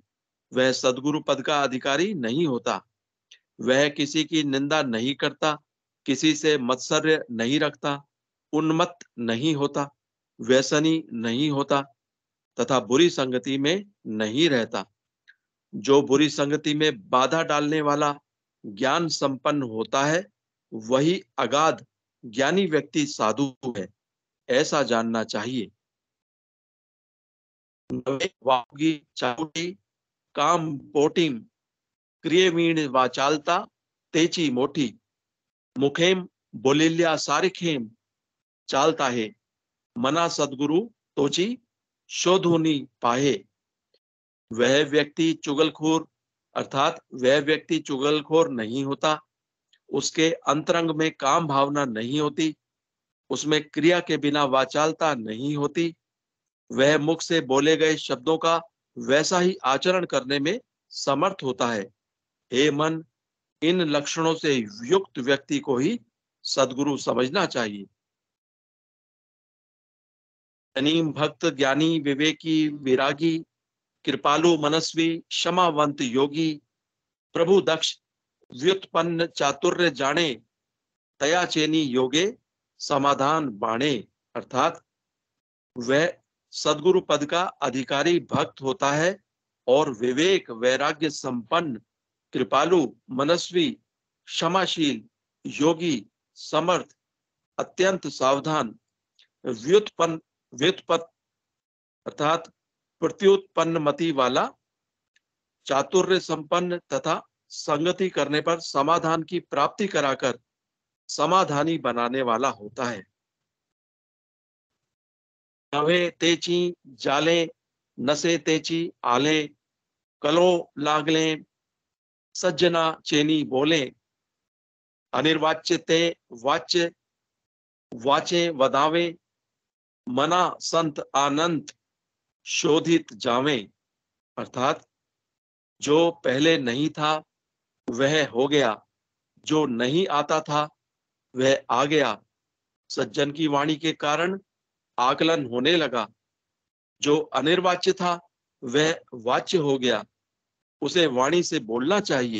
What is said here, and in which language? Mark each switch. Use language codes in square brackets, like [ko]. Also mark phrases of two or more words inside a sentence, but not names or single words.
[hi] वह सदगुरु पद का अधिकारी नहीं होता। वह किसी की निंदा नहीं करता, किसी से मत्सर्य नहीं रखता, उन्मत्त नहीं होता, व्यसनी नहीं होता तथा बुरी संगति में नहीं रहता। जो बुरी संगति में बाधा डालने वाला ज्ञान संपन्न होता है, वही अगाध ज्ञानी व्यक्ति साधु है, ऐसा जानना चाहिए। [mr] नवे वागी चाउटी काम पोटीम क्रियमीण वाचालता तेची मोठी, मुखेम बोलिल्या सारिखेम चालता है, मना सदगुरु तोची शोधुनी पाहे। [hi] वह व्यक्ति चुगलखोर नहीं होता। उसके अंतरंग में काम भावना नहीं होती। उसमें क्रिया के बिना वाचालता नहीं होती। वह मुख से बोले गए शब्दों का वैसा ही आचरण करने में समर्थ होता है। हे मन, इन लक्षणों से युक्त व्यक्ति को ही सद्गुरु समझना चाहिए। [mr] अनीम भक्त ज्ञानी विवेकी विरागी कृपालु मनस्वी क्षमावंत योगी, प्रभु दक्ष व्युत्पन्न चातुर्य जाने, तया चेनी योगे समाधान बाणे। [hi] अर्थात वह सद्गुरु पद का अधिकारी भक्त होता है और विवेक वैराग्य संपन्न कृपालु मनस्वी क्षमाशील योगी समर्थ अत्यंत सावधान व्युत्पन्न अर्थात प्रत्युत्पन्न मति वाला चातुर्य संपन्न तथा संगति करने पर समाधान की प्राप्ति कराकर समाधानी बनाने वाला होता है। [mr] नवे तेची जाले नसे तेची आले, कलो लागले सज्जना चेनी बोले, अनिर्वाच्य ते वाच्य वाचे वदावे, मना संत आनंद शोधित जावे। [hi] अर्थात जो पहले नहीं था वह हो गया, जो नहीं आता था वह आ गया। सज्जन की वाणी के कारण आकलन होने लगा। जो अनिर्वाच्य था वह वाच्य हो गया, उसे वाणी से बोलना चाहिए।